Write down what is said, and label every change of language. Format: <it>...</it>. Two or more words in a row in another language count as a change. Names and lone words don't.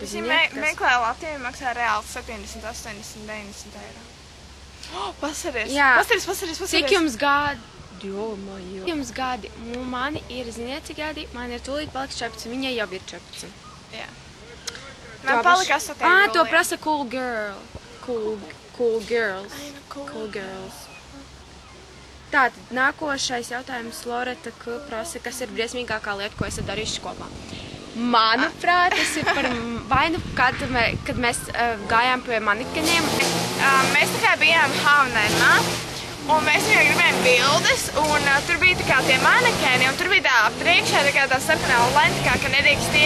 <lv>meklē Latviju, maksā reāli 70, 80, 90 eiro. Pasaries! Cik jums gadi? Jums gadi? Mani ir, ziniet, cik gadi? Man ir tūlīt paliks 14, viņai jau ir 14. Jā. Man palika 8 eiro. To prasa</lv> <en>cool girl. Cool girls.</en> <lv>Tātad, nākošais jautājums Loreta prasa, kas ir briesmīgākā lieta, ko esat darījuši kopā. Manuprāt, tas ir par vainu, kad mēs gājām pie mannekeniem. Mēs tā kā bijām H&M, un mēs viņai gribējām bildes, un tur bija tā kā tie mannekeni, un tur bija tā priekšā tā kā tā sarkanā lenta, ka nedrīkst iet.</lv>